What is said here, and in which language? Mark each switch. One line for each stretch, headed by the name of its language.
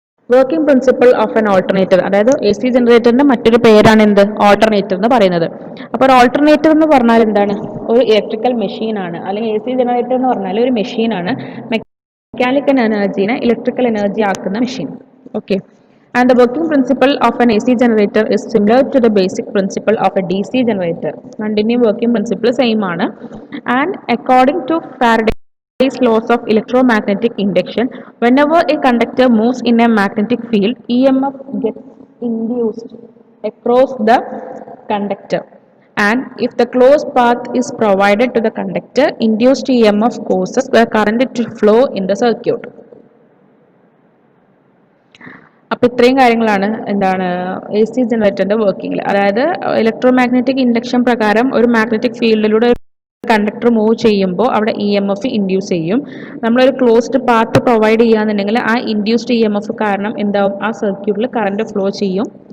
Malayalam: Working principle of N alternator, അതായത് A C ജനറേറ്ററിന്റെ മറ്റൊരു പേരാണ് എന്ത്, ഓൾട്ടർനേറ്റർ എന്ന് പറയുന്നത്. അപ്പോൾ ഒരു ഓൾട്ടർനേറ്റർ എന്ന് പറഞ്ഞാൽ എന്താണ്, ഒരു ഇലക്ട്രിക്കൽ മെഷീൻ ആണ്. അല്ലെങ്കിൽ എ സി ജനറേറ്റർ എന്ന് പറഞ്ഞാൽ ഒരു മെഷീനാണ്, മെക്കാനിക്കൽ എനർജീനെ ഇലക്ട്രിക്കൽ എനർജി ആക്കുന്ന machine.
English: Okay, and the working principle of an AC generator is similar to the basic principle of a DC generator.
Malayalam: രണ്ടിന്റെയും working principle same ആണ്.
English: And according to Faraday's laws of electromagnetic induction, whenever a conductor moves in a magnetic field, EMF gets induced across the conductor. And if the closed path is provided to the conductor, induced EMF causes the current to flow in the circuit.
Malayalam: അപ്പോൾ ഇത്രയും കാര്യങ്ങളാണ് എന്താണ് A C ജനറേറ്ററിന്റെ വർക്കിംഗിൽ. അതായത് electromagnetic induction പ്രകാരം ഒരു magnetic ഫീൽഡിലൂടെ conductor move ചെയ്യുമ്പോൾ അവിടെ ഇ എം എഫ് ഇൻഡ്യൂസ് ചെയ്യും. നമ്മളൊരു ക്ലോസ്ഡ് പാത്ത് പ്രൊവൈഡ് ചെയ്യുകയാണെന്നുണ്ടെങ്കിൽ ആ ഇൻഡ്യൂസ്ഡ് ഇ എം എഫ് കാരണം എന്താവും, ആ സർക്യൂട്ടിൽ കറണ്ട് ഫ്ലോ ചെയ്യും.